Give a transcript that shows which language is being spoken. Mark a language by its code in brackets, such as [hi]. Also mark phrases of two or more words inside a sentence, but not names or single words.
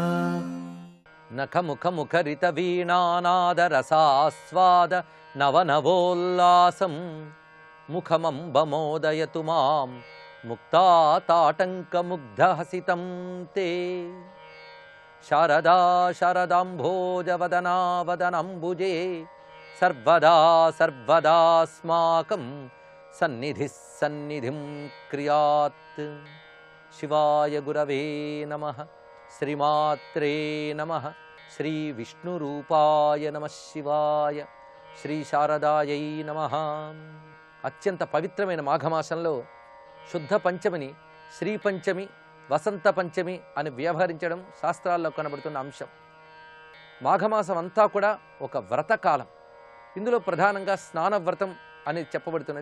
[sa] नखमुखमुखरितवीणानादरसास्वाद नवनवोल्लासं मुखमम्बमोदयतु मां मुक्ताताटङ्कमुग्धहसितं ते शारदा शरदाम्भोजवदना वदनाम्बुजे सर्वदा सर्वदास्माकं सन्निधिः सन्निधिं क्रियात्। शिवाय गुरवे नमः। श्रीमात्रे नमः। श्री विष्णुरूपाय नमः शिवाय। శ్రీ శారదాయై నమః. [te] అత్యంత పవిత్రమైన మాఘమాసంలో శుద్ధ పంచమిని శ్రీ పంచమి, వసంత పంచమి అని వ్యవహరించడం శాస్త్రాల్లో కనబడుతున్న అంశం. మాఘమాసం అంతా కూడా ఒక వ్రతకాలం. ఇందులో ప్రధానంగా స్నాన వ్రతం అనేది చెప్పబడుతున్నది.